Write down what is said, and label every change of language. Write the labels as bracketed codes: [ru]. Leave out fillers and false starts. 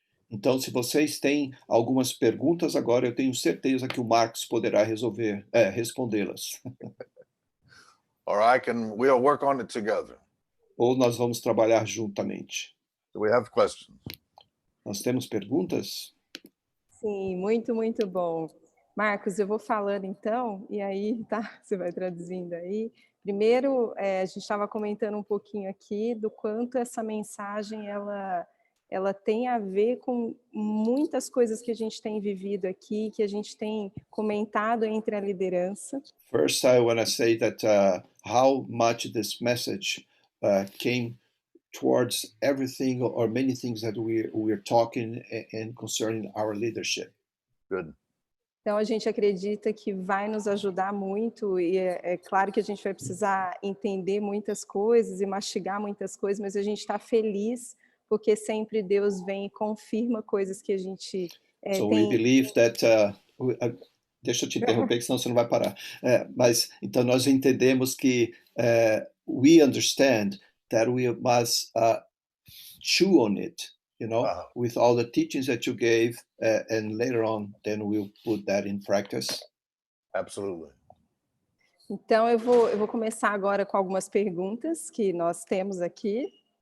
[pt] Então, se vocês têm algumas perguntas agora, eu tenho certeza que o Marcos poderá respondê-las. [en] Or we'll work on it together. [pt] Ou nós vamos trabalhar juntamente. [en] Do we have questions? [pt] Nós temos perguntas? Sim, muito, muito bom. Marcos, eu vou falando então, e aí, tá? Você vai traduzindo aí. Primeiro, a gente estava comentando um pouquinho aqui do quanto essa mensagem, ela tem a ver com muitas coisas que a gente tem vivido aqui, que a gente tem comentado entre a liderança. [en] First, I want to say that how much this message came towards everything or many things that we're talking and concerning our leadership. Good. [pt] Então, a gente acredita que vai nos ajudar muito, e é claro que a gente vai precisar entender muitas coisas e mastigar muitas coisas, mas a gente está feliz, porque sempre Deus vem e confirma coisas que a gente [en] So [pt] tem... [en] we believe that... [pt] deixa eu te interromper, senão você não vai parar. Mas, então, nós entendemos que [en] we understand that we must chew on it, you know, with all the teachings that you gave, and later on, then we'll put that in practice. Absolutely. [pt] Então, eu vou começar agora com algumas perguntas que nós temos aqui.